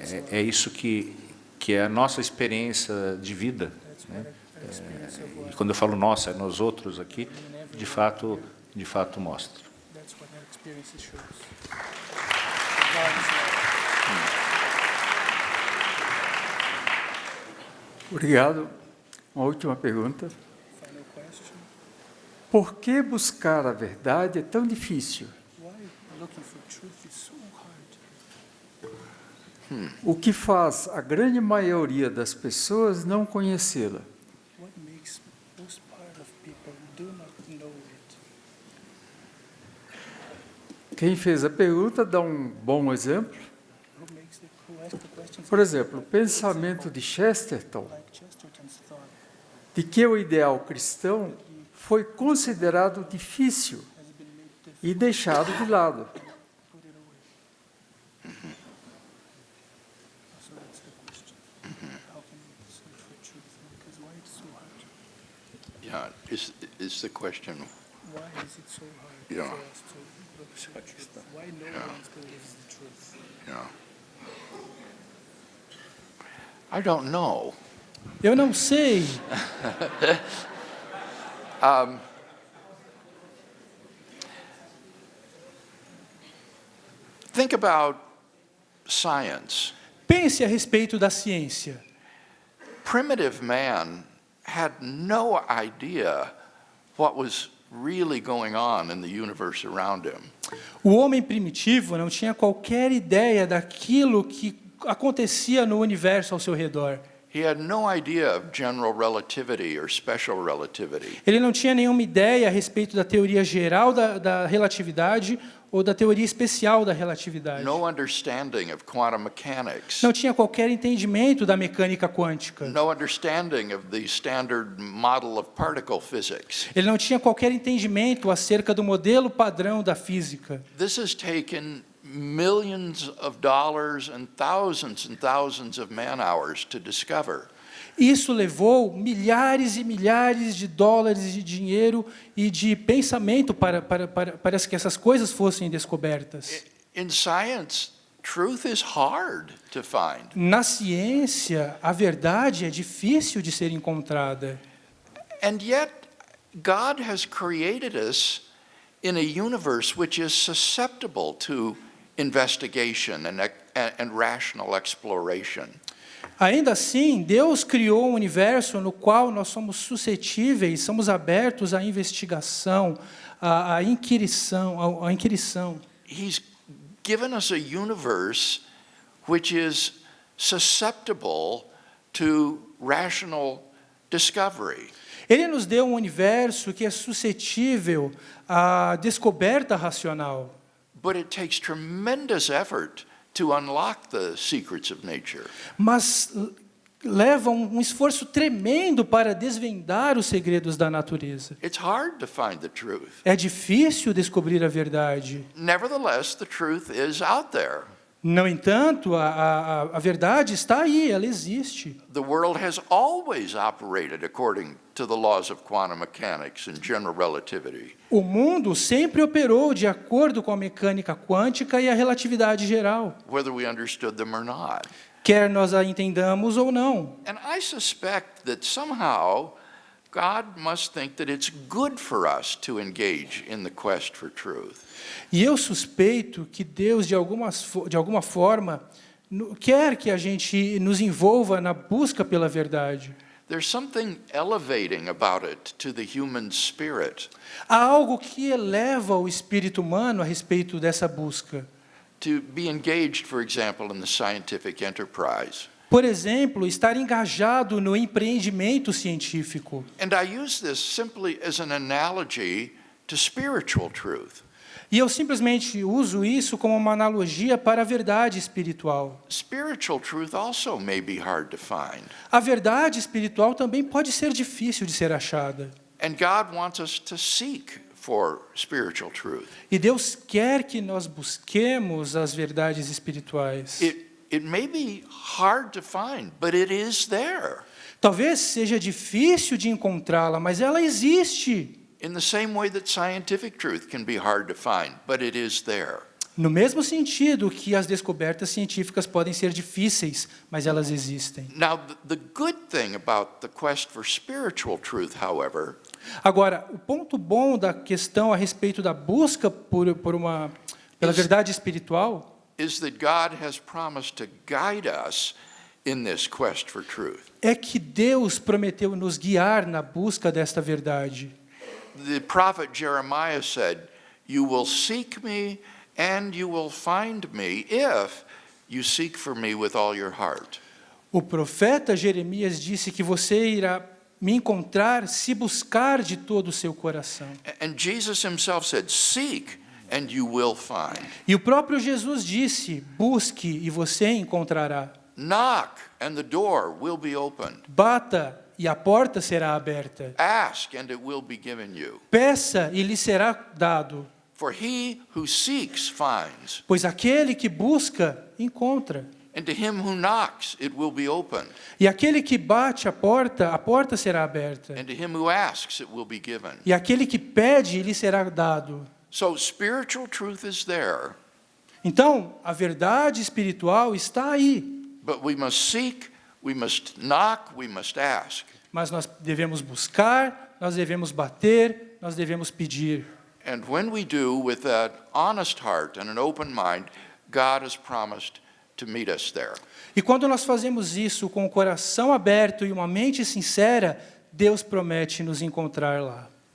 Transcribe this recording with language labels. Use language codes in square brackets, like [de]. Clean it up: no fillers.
[pt] É isso que é a nossa experiência de vida, né? E quando eu falo nossa, é nós outros aqui, de fato mostra. [en] That's what our experience shows. [pt] Obrigado. Uma última pergunta. [en] Final question. [pt] Por que buscar a verdade é tão difícil? [en] Why looking for truth is so hard? [pt] O que faz a grande maioria das pessoas não conhecê-la? [en] What makes most part of people do not know it? [pt] Quem fez a pergunta dá um bom exemplo. [en] Who asked the question [pt] Por exemplo, o pensamento de Chesterton, [en] like Chesterton's thought [pt] de que o ideal cristão foi considerado difícil [en] has been made difficult, [pt] e deixado de lado. [en] put it away. So that's the question. How can we search for truth? Because why it's so hard? Yeah, is the question. Why is it so hard Yeah. for us to look for truth? Why no one believes the truth? Yeah. I don't know. [pt] Eu não sei. [en] Think about science. [pt] Pense a respeito da ciência. [en] Primitive man had no idea what was really going on in the universe around him. [pt] O homem primitivo não tinha qualquer ideia daquilo que acontecia no universo ao seu redor. [en] He had no idea of general relativity or special relativity. [pt] Ele não tinha nenhuma ideia a respeito da teoria geral da relatividade ou da teoria especial da relatividade. [en] No understanding of quantum mechanics. [pt] Não tinha qualquer entendimento da mecânica quântica. [en] No understanding of the standard model of particle physics. [pt] Ele não tinha qualquer entendimento acerca do modelo padrão da física. [en] This has taken millions of dollars and thousands of man-hours to discover. [pt] Isso levou milhares e milhares de dólares de dinheiro e de pensamento para que essas coisas fossem descobertas. [en] In science, truth is hard to find. [pt] Na ciência, a verdade é difícil de ser encontrada. [en] And yet, God has created us in a universe which is susceptible to investigation and rational exploration. [pt] Ainda assim, Deus criou um universo no qual nós somos suscetíveis, somos abertos à investigação, à inquirição. [en] He's given us a universe which is susceptible to rational discovery. [pt] Ele nos deu um universo que é suscetível à descoberta racional. [en] But it takes tremendous effort to unlock the secrets of nature. [pt] Mas leva um esforço tremendo para desvendar os segredos da natureza. [en] It's hard to find the truth. [pt] É difícil descobrir a verdade. [en] Nevertheless, the truth is out there. [pt] No entanto, a verdade está aí, ela existe. [en] The world has always operated according to the laws of quantum mechanics and general relativity. [pt] O mundo sempre operou de acordo com a mecânica quântica e a relatividade geral, [en] Whether we understood them or not. [pt] quer nós a entendamos ou não. [en] And I suspect that somehow God must think that it's good for us to engage in the quest for truth. [pt] E eu suspeito que Deus, de alguma forma, quer que a gente nos envolva na busca pela verdade. [en] There's something elevating about it to the human spirit. [pt] Há algo que eleva o espírito humano a respeito dessa busca. [en] To be engaged, for example, in the scientific enterprise. [pt] Por exemplo, estar engajado no empreendimento científico. [en] And I use this simply as an analogy to spiritual truth. [pt] E eu simplesmente uso isso como uma analogia para a verdade espiritual. [en] Spiritual truth also may be hard to find. [pt] A verdade espiritual também pode ser difícil de ser achada. [en] And God wants us to seek for spiritual truth. [pt] E Deus quer que nós busquemos as verdades espirituais. [en] It may be hard to find, but it is there. [pt] Talvez seja difícil de encontrá-la, mas ela existe. [en] In the same way that scientific truth can be hard to find, but it is there. [pt] No mesmo sentido que as descobertas científicas podem ser difíceis, mas elas existem. [en] Now, the good thing about the quest for spiritual truth, however, [pt] agora, o ponto bom da questão a respeito da busca pela verdade espiritual [en] is that God has promised to guide us in this quest for truth. [pt] É que Deus prometeu nos guiar na busca desta verdade. [en] The prophet Jeremiah said, "You will seek me and you will find me if you seek for me with all your heart." [pt] O profeta Jeremias disse que você irá me encontrar se buscar de todo o seu coração. [en] And Jesus himself said, "Seek and you will find." [pt] E o próprio Jesus disse: busque e você encontrará. [en] Knock and the door will be opened. [pt] Bata e a porta será aberta. [en] Ask and it will be given you. [pt] Peça e lhe será dado. [en] For he who seeks finds. [pt] Pois aquele que busca, encontra. [en] And to him who knocks, it will be opened. [pt] E aquele que bate a porta será aberta. [en] And to him who asks, it will be given. [pt] E aquele que pede, lhe será dado. [en] So spiritual truth is there. [pt] Então, a verdade espiritual está aí. [en] But we must seek, we must knock, we must ask. [pt] Mas nós devemos buscar, nós devemos bater, nós devemos pedir. [en] And when we do with that honest heart and an open mind, God has promised to meet us there. [pt] E quando nós fazemos isso com o coração aberto e uma mente sincera, Deus promete nos encontrar lá.